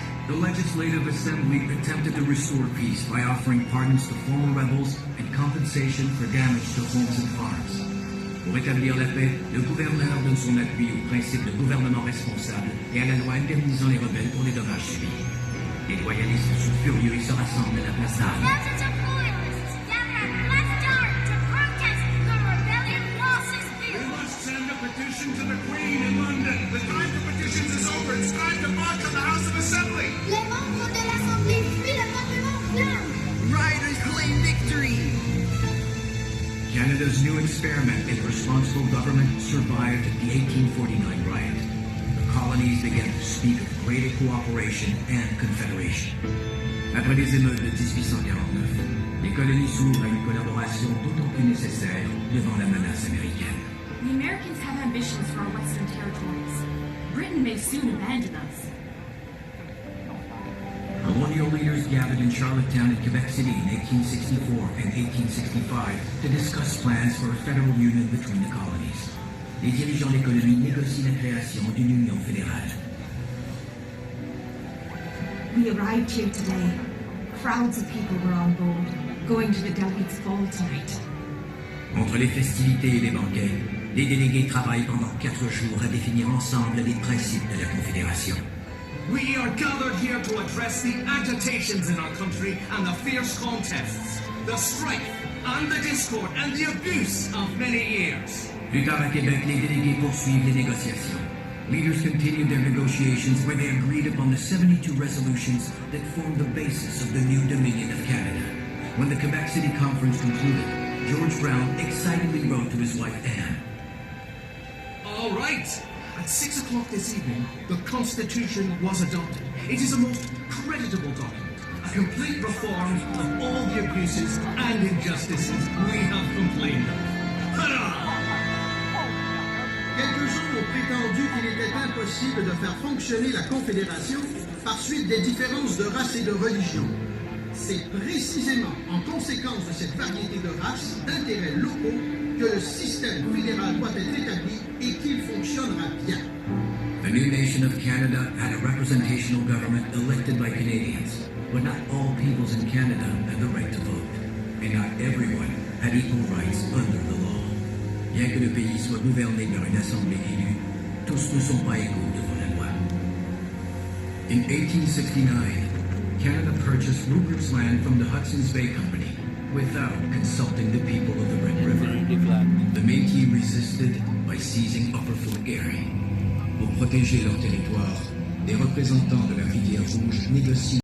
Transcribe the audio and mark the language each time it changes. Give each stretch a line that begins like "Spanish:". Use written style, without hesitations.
English: reportedly attempted to restore peace by offering pardons to former rebels and compensation for damage to homes and farms.
French: Pour rétablir la paix, le gouverneur donne son appui au principe de gouvernement responsable et à la loi indemnisant les rebelles pour les dommages subis. Les loyalistes sont furieux et se rassemblent à la place d'armes.
English: Thousands of loyalists gather at Place d'Armes to protest the rebellion losses We bill. must send a petition to the Queen in London. The time for petitions is over. It's time to march on the House of Assembly.
French: Les membres de l'Assemblée fuient le Parlement flamme.
English: Riders claim victory. Canada's new experiment in responsible government survived the 1849 riot. The colonies began to speak of greater cooperation and confederation.
French: Après les émeutes de 1849, les colonies s'ouvrent à une collaboration d'autant plus nécessaire devant la menace américaine.
English: The Americans have ambitions for our western territories. Britain may soon abandon us. Colonial leaders gathered in Charlottetown and Quebec City in 1864 and 1865 to discuss plans for a federal union between the colonies.
French: Les dirigeants des colonies négocient la création d'une union fédérale.
English: We arrived here today. Crowds of people were on board, going to the delegates' ball tonight.
French: Entre les festivités et les banquets, les délégués travaillent pendant 4 jours à définir ensemble les principes de la Confédération.
English: We are gathered here to address the agitations in our country and the fierce contests, the strife and the discord and the abuse of many years.
French: Plus tard à Québec, les délégués poursuivent les négociations.
English: Leaders continued their negotiations where they agreed upon the 72 resolutions that formed the basis of the new Dominion of Canada. When the Quebec City Conference concluded, George Brown excitedly wrote to his wife Anne. All right. At 6 o'clock this evening, the Constitution was adopted. It is a most creditable document, a complete reform of all the abuses and injustices we have complained of. Hurrah!
French: Quelques-uns ont prétendu qu'il était impossible de faire fonctionner la Confédération par suite des différences de race et de religion. C'est précisément en conséquence de cette variété de races, d'intérêts locaux, que le système fédéral doit être établi et qu'il fonctionnera bien.
English: The new nation of Canada had a representational government elected by Canadians, but not all peoples in Canada had the right to vote, and not everyone had equal rights under the law.
French: Bien que le pays soit gouverné par une assemblée élue, tous ne sont pas égaux devant la loi.
English: In 1869, Canada purchased Rupert's Land from the Hudson's Bay Company without consulting the people of the Red River. The Métis resisted by seizing Upper Fort Garry.
French: Pour protéger leur territoire, les représentants de la rivière Rouge négocient